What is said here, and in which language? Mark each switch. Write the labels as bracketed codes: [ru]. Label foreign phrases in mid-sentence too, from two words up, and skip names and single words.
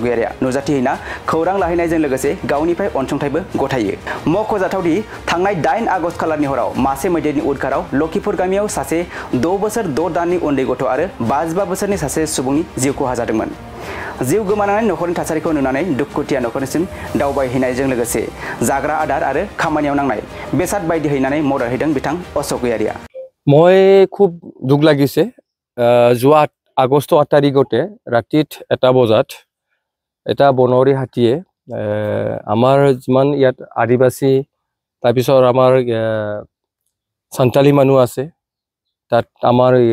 [brx] गयारिया नुजाथिहैना खौरां लाहैनायजों लोगोसे गावनिफ्राय अनसुंथाइबो गथायो मख'जाथावदि थांनाय 8 आगस्ट खालारनि हराव मासे मैदेरनि उदखाराव लखिपुर गामियाव सासे 6 बोसोर 6 दाननि उन्दै गथ' आरो 55 बोसोरनि सासे सुबुंनि जिउ खहा जादोंमोन जिउ गोमानानै नखरनि थासारिखौ नुनानै दुखुथिया नखरनिसिम दावबायहैनायजों लोगोसे जाग्रा आदार आरो खामानियाव नांनाय बेसाद बायदि हैनानै मदद होदों बिथां अशोक गयारिया [as] মই খুব দুখ লাগিছে যোৱা আগষ্ট 8 তাৰিখতে ৰাতি 1 বজাত এটা বনৰী হাতীয়ে আমাৰ যিমান ইয়াত আদিবাসী তাৰপিছত আমাৰ সন্তালী মানুহ আছে তাত আমাৰ